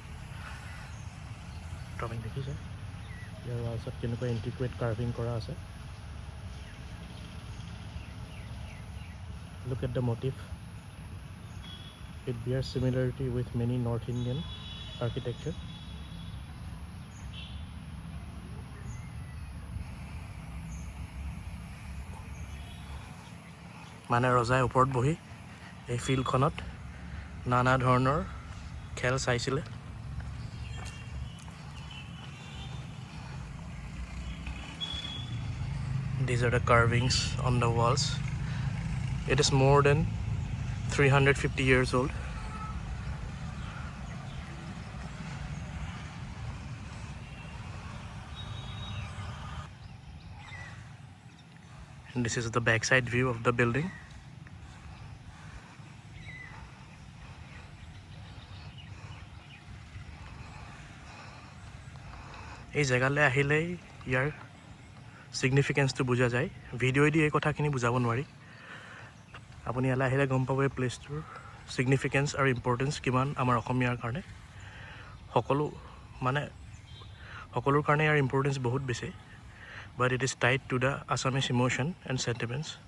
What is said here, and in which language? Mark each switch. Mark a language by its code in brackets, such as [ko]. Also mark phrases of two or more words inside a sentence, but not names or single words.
[en] Intricate carving [as] কৰা আছে. [en] Look at the motif. It bears similarity with many North Indian architecture. [as] মানে ৰজাই ওপৰত বহি এই ফিল্ডখনত নানা ধৰণৰ খেল চাইছিলে [en] These are the carvings on the walls. It is more than 350 years old. And this is the backside view of the building. [as] এই জায়গালৈ আহিলে ইয়াৰ সিগনিফিকেন্সটো বুজা যায় ভিডিও দি এই কথাখিনি বুজাব নোৱাৰি আপুনি ইয়ালৈ আহিলে গম পাব এই প্লেছটোৰ সিগনিফিকেন্স আৰু ইম্পৰ্টেন্স কিমান আমাৰ অসমীয়াৰ কাৰণে সকলোৰ কাৰণে ইয়াৰ ইম্পৰ্টেন্স বহুত বেছি [en] but it is tied to the Assamese emotion and sentiments.